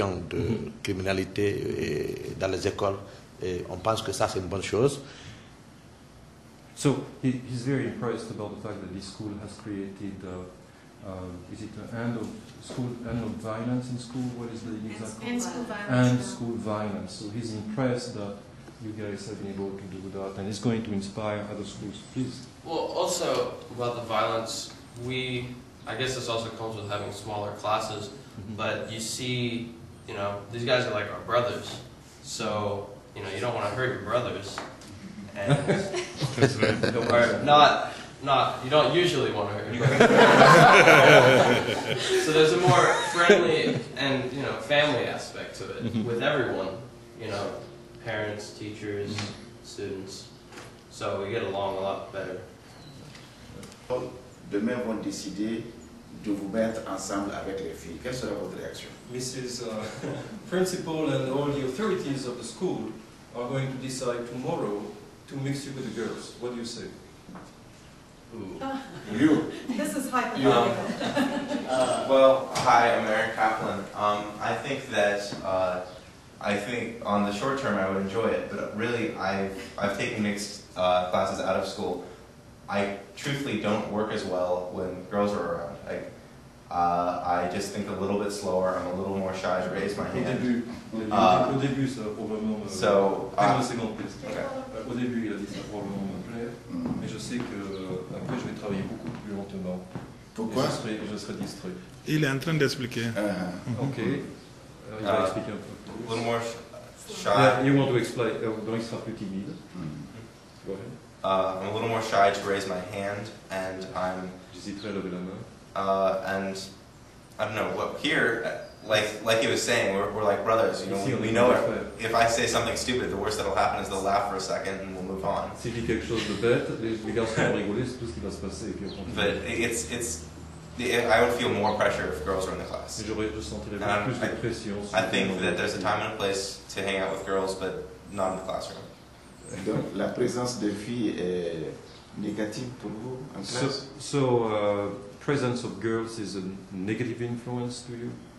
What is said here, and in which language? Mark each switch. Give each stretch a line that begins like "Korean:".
French: De criminalité dans les écoles, et on pense que ça c'est une bonne chose.
English: So he's very impressed about the fact that this school has created. Is it an end of violence in school? What is the exact? End school violence. End school violence. So he's impressed that you guys have been able to do that, and he's going to inspire other schools. Please. Well, also about the violence, I guess this also comes with having smaller classes, but you see, you know, these guys are like our brothers, so, you know, you don't want to hurt your brothers, and, or not, you don't usually want to hurt your brothers. So there's a more friendly and, you know, family aspect to it, with everyone, you know, parents, teachers, students, so we get along a lot better.
French: Demain vont décider de vous mettre ensemble avec les filles. Quelle sera votre réaction?
English: Mrs. Principal and all the authorities of the school are going to decide tomorrow to mix you with the girls. What do you say? You. This is hypothetical. Well, hi, I'm Aaron Kaplan. I think that I think on the short term I would enjoy it, but really I've taken mixed classes out of school. I truthfully don't work as well when girls are around. I just think a little bit slower. I'm a little more shy to raise my hand.
French: Au début, ça a probablement.
English: So.
French: Au début, il a dit ça probablement. faire, mais je sais que après je vais travailler beaucoup plus lentement. Pourquoi? Je serai distrait. Il est en train d'expliquer. Ok. Il va expliquer un peu plus.
English: A little more shy. Yeah, you want to explain?
French: Donc il sera plus timide.
English: Go ahead. I'm a little more shy to raise my hand, and
French: J'hésiterai à lever la main.
English: and I don't know what here. Like he was saying, we're like brothers. You know, we know if I say something stupid, the worst that'll happen is they'll laugh for a second and we'll move on.
French: Si je dis quelque chose de bête, les garçons vont rigoler, c'est tout ce qui va se passer et puis on continue.
English: But I would feel more pressure if girls were in the class.
French: Je sentirais beaucoup plus de pression.
English: I think that there's a time and a place to hang out with girls, but not in the classroom.
French: Donc la présence de filles est négative pour vous en classe?
English: So presence of girls is a negative influence to you?